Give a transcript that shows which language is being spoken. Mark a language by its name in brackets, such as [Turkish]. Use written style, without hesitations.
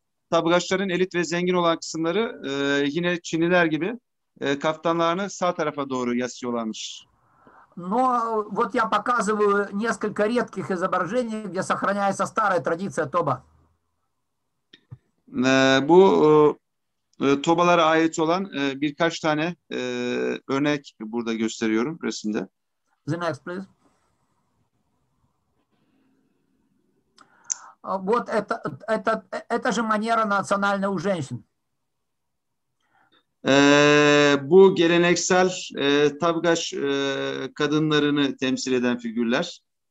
[Turkish] Tabgaçların elit ve zengin olan kısımları yine Çinliler gibi kaftanlarını sağ tarafa doğru yasıyorlarmış. [Russian] Но вот я показываю несколько редких изображений, где сохраняется старая традиция Тоба. [Turkish] Bu Tobalara ait olan birkaç tane örnek burada gösteriyorum resimde. [English] The next, please. [Russian] Вот это же манера национальная у женщин. [Turkish] Bu geleneksel Tabgaç kadınlarını temsil eden figürler.